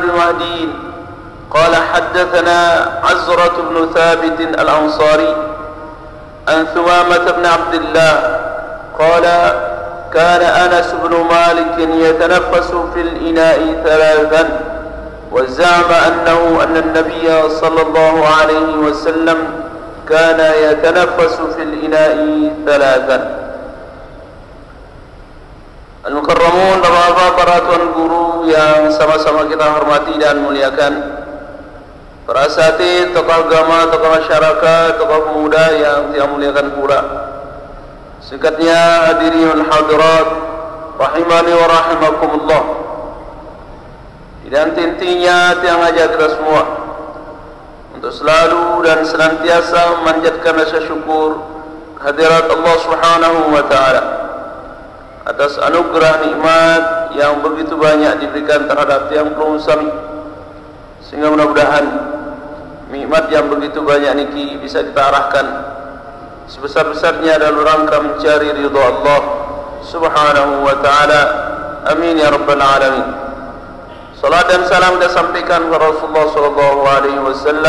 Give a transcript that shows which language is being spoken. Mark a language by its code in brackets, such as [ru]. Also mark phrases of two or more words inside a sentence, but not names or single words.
[ar] مهدي قال حدثنا عزرة بن ثابت الأنصاري عن ثمامة بن عبد الله قال كان أنس بن مالك يتنفس في الإناء ثلاثا وزعم أن النبي صلى الله عليه وسلم كان يتنفس في الإناء ثلاثا. [id] Al-Mukarramun, Bapak-bapak, para tuan guru yang sama-sama kita hormati dan muliakan, para asatidz, tokoh agama, tokoh masyarakat, tokoh pemuda yang saya muliakan pula. Singkatnya, hadirin hadirat [ar] رحمني ورحمكم الله. [id] Dan intinya yang ngajak kita semua untuk selalu dan senantiasa memanjatkan rasa syukur kehadirat [ar] الله سبحانه وتعالى [id] atas anugerah nikmat yang begitu banyak diberikan terhadap [sas] tiang pelung sami, [id] sehingga mudah-mudahan nikmat yang begitu banyak niki bisa kita arahkan sebesar-besarnya dalam rangka mencari ridha [ar] الله سبحانه وتعالى. آمين يا رب العالمين. [id] Salat dan salam kita sampaikan kepada Rasulullah [ar] صلى الله عليه وسلم.